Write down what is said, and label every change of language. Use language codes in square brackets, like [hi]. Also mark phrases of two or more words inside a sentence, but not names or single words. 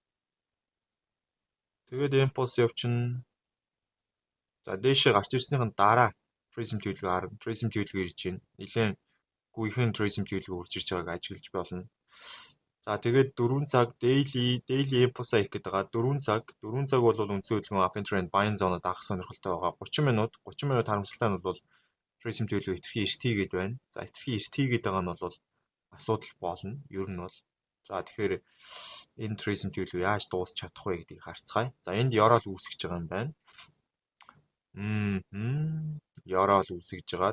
[mn] Тэгээд импульс явчихна. За дээшээ гарч ирснийхэн дараа trace-ийн хөдөлгөөн харна. Trace-ийн хөдөлгөөн ирж байна. Нилээн гүйхэн trace-ийн хөдөлгөөн урж ирж байгааг ажиглаж болно. За тэгээд 4 цаг daily импульс хийх гэдэг байгаа. 4 цаг бол үндсэн хөдөлгөөн [en] up and trend buying zone- [mn] од анх сонирхолтой байгаа. 30 минут харамсалтай нь бол trace-ийн хөдөлгөөн хэтэрхий эрт хийгээд байна. За хэтэрхий эрт хийгээд байгаа нь бол асуудал болно. Ер нь бол за тэгэхээр энэ trace-ийн хөдөлгөөн яаж дуусч чадах вэ гэдгийг харцгаая. За энд ёроол үүсгэж байгаа юм байна. Ёроол үүсгэж байгаа.